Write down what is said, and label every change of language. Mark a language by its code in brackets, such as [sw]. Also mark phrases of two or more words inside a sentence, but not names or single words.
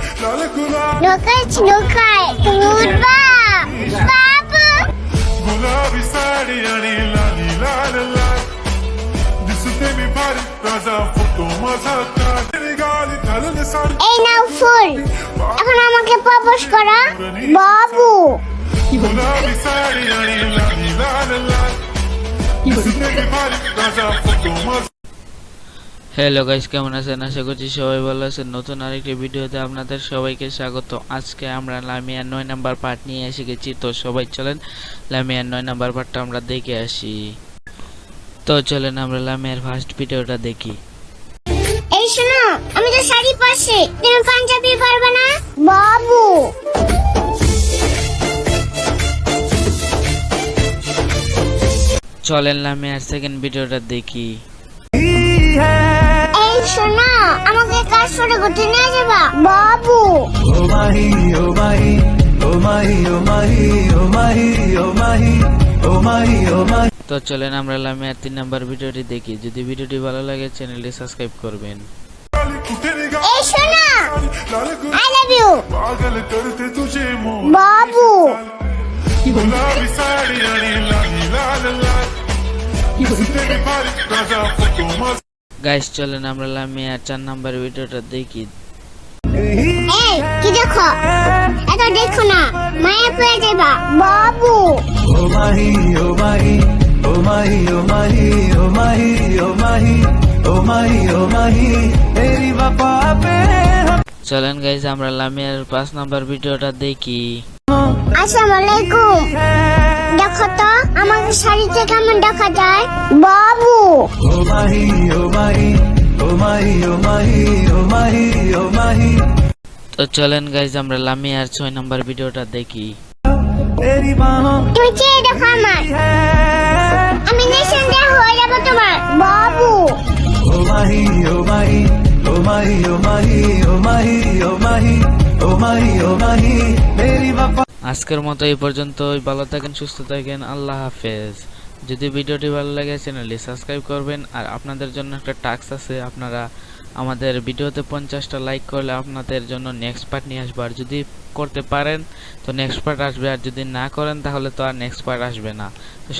[mr] Nokaj, nokaj, turba, babu. गुलाबी साडी आणि लाली लाल लाल दिसते मी भारी राजा फोटो माझा काढ गाली घालून साडी [bn] এই নাও ফুল এখন আমাকে প্রপোজ করা বাবু [mr] गुलाबी साडी आणि लाली लाल लाल दिसते मी भारी राजा फोटो माझा [bn] হ্যালো গাইস, কেমন আছেন? আশা করছি সবাই ভালো আছেন। নতুন আরেকটি ভিডিওতে আপনাদের সবাইকে স্বাগত। আজকে আমরা লামিয়ার 9 নাম্বার পার্ট নিয়ে এসে গেছি। তো সবাই চলেন লামিয়ার 9 নাম্বার পার্টটা আমরা দেখে আসি। তো চলেন আমরা লামিয়ার ফার্স্ট ভিডিওটা দেখি। এই শোনো আমি তো শাড়ি পরছি তুমি পাঞ্জাবি পরবে না বাবু চলেন লামিয়ার সেকেন্ড ভিডিওটা দেখি। এই শোনো আমাকে কাজ করে ঘুরতে নিয়ে যাবা বাবু [hi] ओ माही, ओ माही, ओ माही, ओ माही, ओ माही, ओ माही, ओ माही, ओ माही. [bn] তো চলেন আমরা লামিয়ার 3 নাম্বার ভিডিওটি দেখি। যদি ভিডিওটি ভালো লাগে চ্যানেলটি সাবস্ক্রাইব করবেন। [mr] कुठे [bn] এই শোনো [mr] लाल [en] I love you [hi] पागल करते तुझे मोह [bn] বাবু [mr] गुलाबी साडी आणि लाली लाल लाल दिसते मी भारी राजा फोटो माझा [bn] গাইস চলেন আমরা লামিয়ার 4 নাম্বার ভিডিওটা দেখি। এই কি দেখো এত দেখো না মায়া পেয়ে যাবা বাবু [hi] ओ माही, ओ माही, ओ माही, ओ माही, ओ माही, ओ माही, ओ माही, ओ माही. तेरी वफ़ा पे [bn] চলেন গাইস আমরা লামিয়ার 5 নাম্বার ভিডিওটা দেখি। [ar] السلام عليكم [bn] দেখো তো আমাকে শাড়িতে কেমন দেখা যায় বাবু [hi] ओ माही, ओ माही, ओ माही, ओ माही, ओ माही, ओ माही. [bn] তো চলেন গাইস আমরা লামিয়ার 6 নাম্বার ভিডিওটা দেখি। [hi] तेरी बाहों [bn] তুমি চেয়ে দেখো আমার আমি নিঃসন্দেহ হয়ে যাবো তোমার বাবু [hi] ओ माही, ओ माही, ओ माही, ओ माही, ओ माही, ओ माही, ओ माही, ओ माही. तेरी वफ़ा. [bn] আজকের মতো এই পর্যন্তই। ভালো থাকেন, সুস্থ থাকেন, [fa] الله حافظ. [bn] যদি ভিডিওটি ভালো লাগে চ্যানেলটি সাবস্ক্রাইব করবেন। আর আপনাদের জন্য একটা টাস্ক আছে, আপনারা আমাদের ভিডিওতে 50টা লাইক করলে আপনাদের জন্য নেক্সট পার্ট নিয়ে আসবো। আর যদি করতে পারেন তো নেক্সট পার্ট আসবে, আর যদি না করেন তাহলে তো আর নেক্সট পার্ট আসবে না।